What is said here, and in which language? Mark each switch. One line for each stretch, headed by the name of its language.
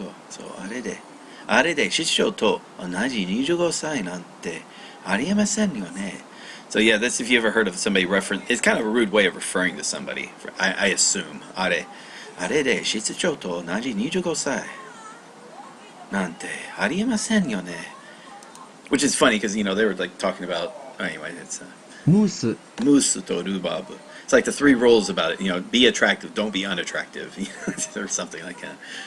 Japanese: そうあれで室長と同じ25歳なんてありえませんよね。
English: So yeah, that's if you ever heard of somebody reference. It's kind of a rude way of referring to somebody. I assume
Japanese: あれで室長と同じ25歳なんてありえませんよね。
English: Which is funny because they were like talking about anyway. It's
Japanese: ムース。ムースとルバーブ。
English: It's like the 3 rules about it. Be attractive, don't be unattractive, or something like that.